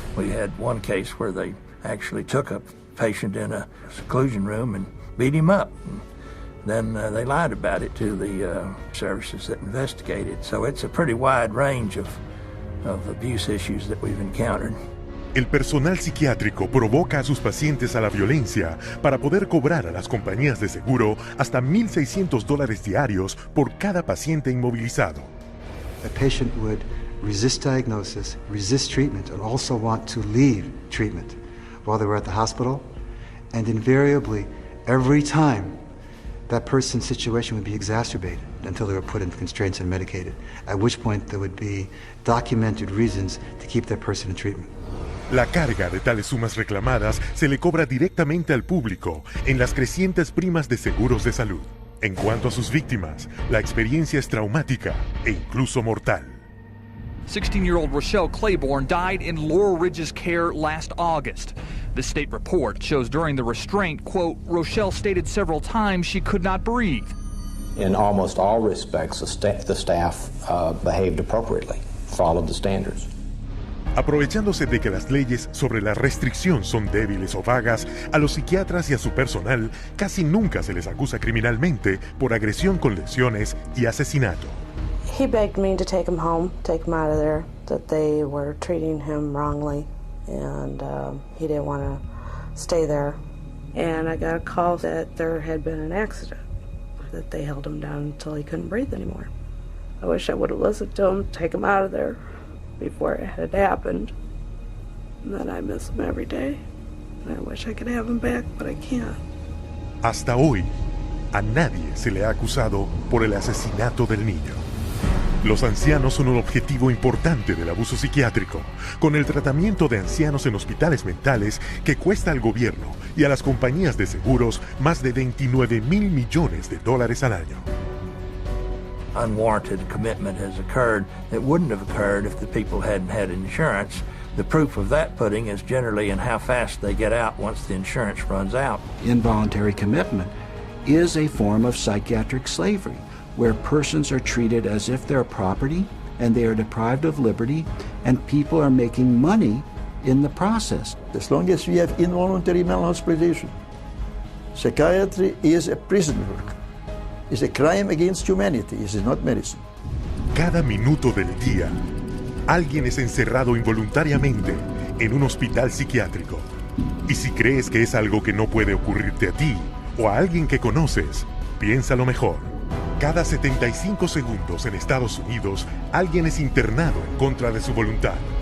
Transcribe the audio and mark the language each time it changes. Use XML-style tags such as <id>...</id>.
<en>We had one case where they actually took a patient in a seclusion room and beat him up. Then they lied about it to the services that investigated. So it's a pretty wide range of abuse issues that we've encountered.</en> <es>El personal psiquiátrico provoca a sus pacientes a la violencia para poder cobrar a las compañías de seguro hasta $1,600 diarios por cada paciente inmovilizado.</es> <en>A patient would resist diagnosis, resist treatment, and also want to leave treatment while they were at the hospital. And invariably, every time, that person's situation would be exacerbated until they were put in constraints and medicated, at which point there would be documented reasons to keep that person in treatment.</en> <es>La carga de tales sumas reclamadas se le cobra directamente al público en las crecientes primas de seguros de salud. En cuanto a sus víctimas, la experiencia es traumática e incluso mortal.</es> <en>16-year-old Rochelle Claiborne died in Laurel Ridge's care last August. The state report shows during the restraint, quote, Rochelle stated several times she could not breathe. In almost all respects, the staff behaved appropriately, followed the standards.</en> <es>Aprovechándose de que las leyes sobre la restricción son débiles o vagas, a los psiquiatras y a su personal casi nunca se les acusa criminalmente por agresión con lesiones y asesinato.</es> <en>He begged me to take him home, take him out of there, that they were treating him wrongly, and he didn't want to stay there. And I got a call that there had been an accident, that they held him down until he couldn't breathe anymore. I wish I would have listened to him, take him out of there before it had happened. And then I miss him every day. And I wish I could have him back, but I can't.</en> <es>Hasta hoy, a nadie se le ha acusado por el asesinato del niño. Los ancianos son un objetivo importante del abuso psiquiátrico, con el tratamiento de ancianos en hospitales mentales que cuesta al gobierno y a las compañías de seguros más de $29 mil millones al año.</es> <en>Unwarranted commitment has occurred that wouldn't have occurred if the people hadn't had insurance. The proof of that pudding is generally in how fast they get out once the insurance runs out. Involuntary commitment is a form of psychiatric slavery, where persons are treated as if they're property and they are deprived of liberty, and people are making money in the process. As long as we have involuntary mental hospitalization, psychiatry is a prison work. It's a crime against humanity. It is not medicine.</en> <es>Cada minuto del día, alguien es encerrado involuntariamente en un hospital psiquiátrico. Y si crees que es algo que no puede ocurrirte a ti o a alguien que conoces, Piénsalo mejor. Cada 75 segundos en Estados Unidos, alguien es internado en contra de su voluntad.</es>